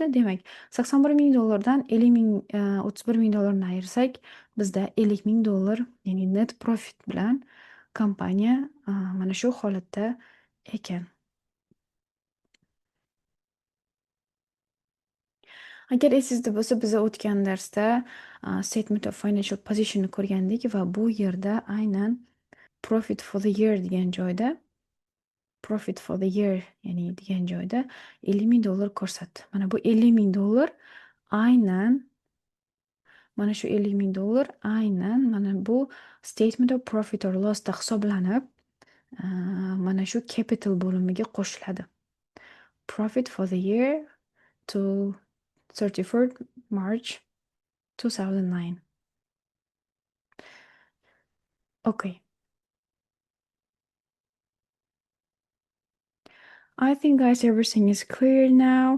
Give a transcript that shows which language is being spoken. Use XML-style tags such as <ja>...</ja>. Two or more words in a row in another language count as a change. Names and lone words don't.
<uz>Demak, $81000dan $31000 ayirsak, bizda $50000, ya'ni</uz> <en>net profit</en> <uz>bilan kompaniya mana shu holatda ekan. Agar esingizda bo'lsa, biz o'tgan darsda</uz> <en>statement of financial position'ni</en> <uz>ko'rgandik va bu yerda aynan</uz> <en>profit for the year</en> <uz>degan joyda ya'ni degan joyda $50000 ko'rsatdi. Mana bu $50000 aynan mana shu $50000 aynan mana bu</uz> <en>statement of profit or lossda</en> <uz>hisoblanib, mana shu capital bo'limiga qo'shiladi.</uz> <en>Profit for the year to 31st March 2009. Okay. I think, guys, everything is clear now.</en>